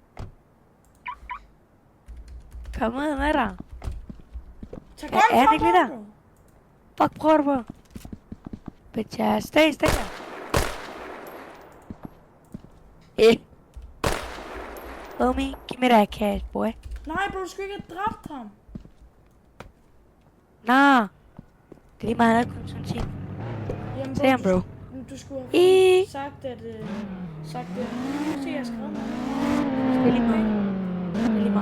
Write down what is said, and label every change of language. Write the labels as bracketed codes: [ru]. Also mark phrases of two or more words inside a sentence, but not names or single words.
[da] Kom ud med dig. Tag Ja, er han gun ikke lige der? bro. Fuck, prøver du på? [en] Bitch, stay [da] der. [en] Homie, [da] giv mig [en] that cash, boy. [da] Nej, bro, du skulle ikke have dræbt ham. Det er lige meget, han havde kun sådan 10. Jamen, Se ham, bro. Du skulle have sagt, at... Se, jeg har skrevet noget. Det er lige meget. Det er lige meget.